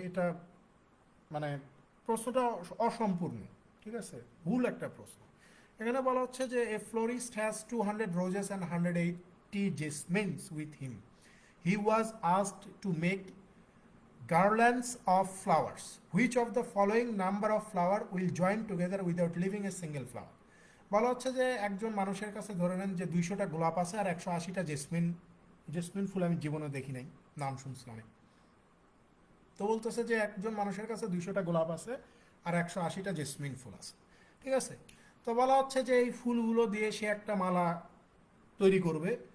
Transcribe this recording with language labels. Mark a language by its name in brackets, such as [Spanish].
[Bangla] এটা মানে প্রশ্নটা অসম্পূর্ণ, ঠিক আছে, ভুল একটা প্রশ্ন। এখানে বলা হচ্ছে যে [English] A florist has 200 roses and 180 jasmines with him, he was asked to make garlands of flowers. Which of the following number of flower will join together without leaving a single flower? [Bangla] বলা হচ্ছে যে একজন মানুষের কাছে ধরে নেন যে 200টা গোলাপ আছে আর 180টা জেসমিন, জেসমিন ফুল আমি জীবনে দেখি নাই, নাম শুনছিলাম। তো বলতেছে যে একজন মানুষের কাছে 200টা গোলাপ আছে আর 180টা জেসমিন ফুল আছে, ঠিক আছে। তো বলা হচ্ছে যে এই ফুলগুলো দিয়ে সে একটা মালা তৈরি করবে।